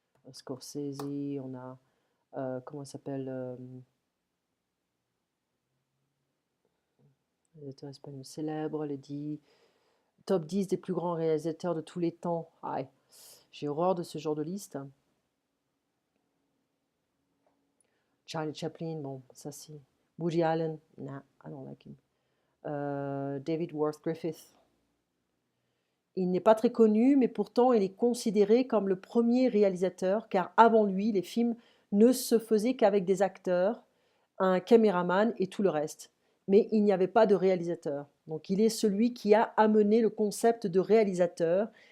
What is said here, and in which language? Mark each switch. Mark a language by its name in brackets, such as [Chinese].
[French] Scorsese, on a, comment ça s'appelle réalisateur espagnol célèbre, top 10 des plus grands réalisateurs de tous les temps. Aïe, j'ai horreur de ce genre de liste. Charlie Chaplin, bon, ça c'est. [English] Woody Allen, nah, I don't like him. [French] David Worth Griffith. Il n'est pas très connu, mais pourtant il est considéré comme le premier réalisateur, car avant lui, les films ne se faisaient qu'avec des acteurs, un caméraman et tout le reste. Mais il n'y avait pas de réalisateur. Donc il est celui qui a amené le concept de réalisateur.